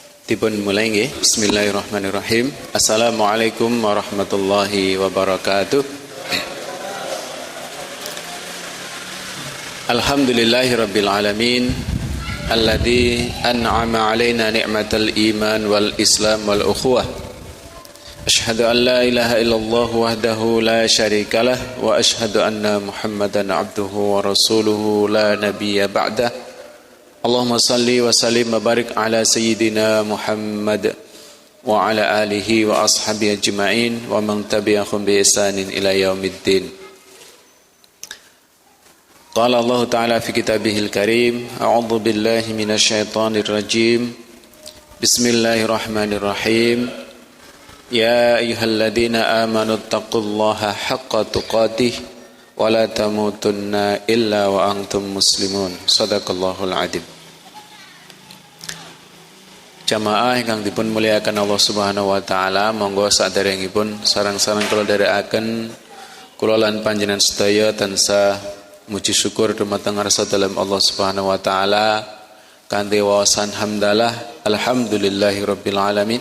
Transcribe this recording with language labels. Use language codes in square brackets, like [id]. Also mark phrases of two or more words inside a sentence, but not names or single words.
[jv] Dipun mulai nggih. [ar] بسم الله الرحمن الرحيم. السلام عليكم ورحمة الله وبركاته. الحمد لله رب العالمين الذي أنعم علينا نعمة الإيمان والإسلام والأخوة. أشهد أن لا إله إلا الله وحده لا شريك له وأشهد أن محمدا عبده ورسوله لا نبي بعده. اللهم صل وسلم وبارك على سيدنا محمد وعلى آله وأصحابه أجمعين ومن تبعهم بإحسان إلى يوم الدين. قال الله تعالى في كتابه الكريم، أعوذ بالله من الشيطان الرجيم. بسم الله الرحمن الرحيم. يا أيها الذين آمنوا اتقوا الله حق تقاته ولا تموتن إلا وأنتم مسلمون. صدق الله العظيم. [jv] Jamaah ingkang dipun muliakan [ar] الله سبحانه وتعالى, [jv] monggo saderengipun sareng-sareng kula dherekaken kula lan panjenengan sedaya tansah muji syukur dumateng ngarsa dalem [ar] الله سبحانه وتعالى [jv] kanthi wawasan hamdalah [ar] الحمد لله رب العالمين.